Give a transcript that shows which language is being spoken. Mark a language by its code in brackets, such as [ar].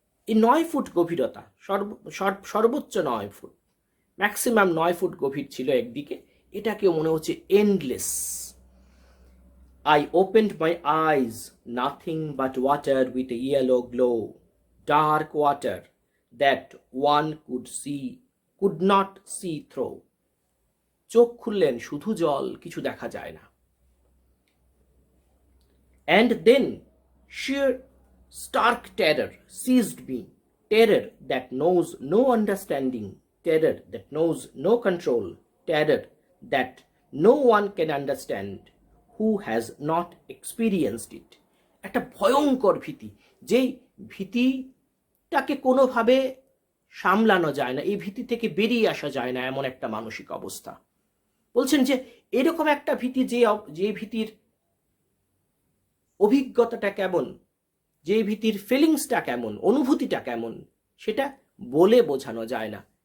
[bn] এই 9 ফুট গভীরতা, সর্বোচ্চ 9 ফুট, ম্যাক্সিমাম 9 ফুট গভীর ছিল একদিকে, এটাকে মনে হচ্ছে endless. [en] I opened my eyes, nothing but water with a yellow glow, dark water that one could not see through. [bn] চোখ খুললেন, শুধু জল, কিছু দেখা যায় না। [en] And then sheer stark terror seized me, terror that knows no understanding, terror that knows no control, terror that no one can understand who has not experienced it. [bn] একটা ভয়ঙ্কর ভীতি, যেই ভীতিটাকে কোনোভাবে সামলানো যায় না, এই ভীতি থেকে বেরিয়ে আসা যায় না, এমন একটা মানসিক অবস্থা। বলছেন যে এরকম একটা ভীতি, যে ভীতির অভিজ্ঞতাটা কেমন, যে ভীতির ফিলিংসটা কেমন, অনুভূতিটা কেমন, সেটা বলে বোঝানো যায় না।